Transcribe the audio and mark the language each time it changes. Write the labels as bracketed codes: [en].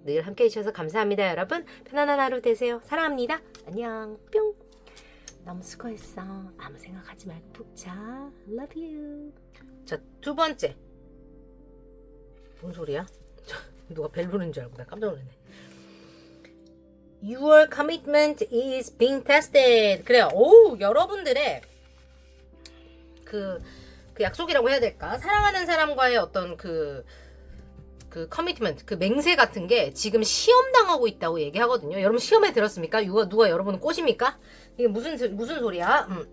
[ko] 늘 함께 해주셔서 감사합니다. 여러분 편안한 하루 되세요. 사랑합니다. 안녕. 뿅. 너무 수고했어. 아무 생각하지 말고 푹 자. [en] Love you. [ko] 자, 두 번째. 뭔 소리야? 누가 벨 부르는 줄 알고 나 깜짝 놀랐네. [en] Your commitment is being tested. [ko] 그래요. 오, 여러분들의 그 약속이라고 해야 될까? 사랑하는 사람과의 어떤 그 커미트먼트, 그 맹세 같은 게 지금 시험당하고 있다고 얘기하거든요. 여러분 시험에 들었습니까? 누가 여러분을 꼬십니까? 이게 무슨 소리야?